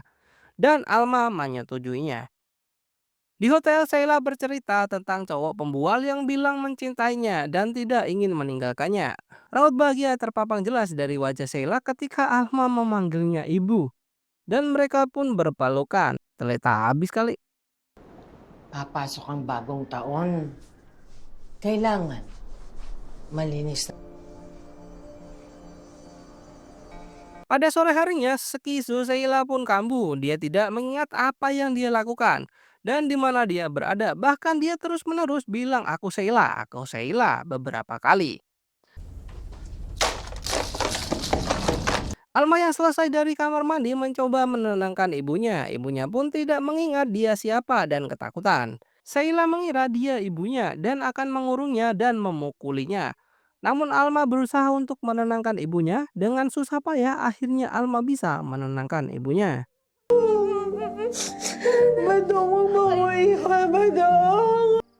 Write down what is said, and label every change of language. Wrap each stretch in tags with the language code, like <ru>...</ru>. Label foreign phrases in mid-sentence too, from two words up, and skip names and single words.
<id>Dan Alma menyetujuinya. Di hotel, Sheila bercerita tentang cowok pembual yang bilang mencintainya dan tidak ingin meninggalkannya. Raut bahagia terpapang jelas dari wajah Sheila ketika Alma memanggilnya ibu. Dan mereka pun berpelukan. Ternyata habis kali.</id> <tl>Papasok ang bagong taon. Kailangan malinis na.</tl> <id>Pada sore harinya, Sekisu Sheila pun kambuh. Dia tidak mengingat apa yang dia lakukan dan di mana dia berada. Bahkan dia terus-menerus bilang aku Sheila beberapa kali. Alma yang selesai dari kamar mandi mencoba menenangkan ibunya. Ibunya pun tidak mengingat dia siapa dan ketakutan. Sheila mengira dia ibunya dan akan mengurungnya dan memukulinya. Namun Alma berusaha untuk menenangkan ibunya. Dengan susah payah akhirnya Alma bisa menenangkan ibunya.</id> <tl>Badong, umuwi ka, Badong!</tl>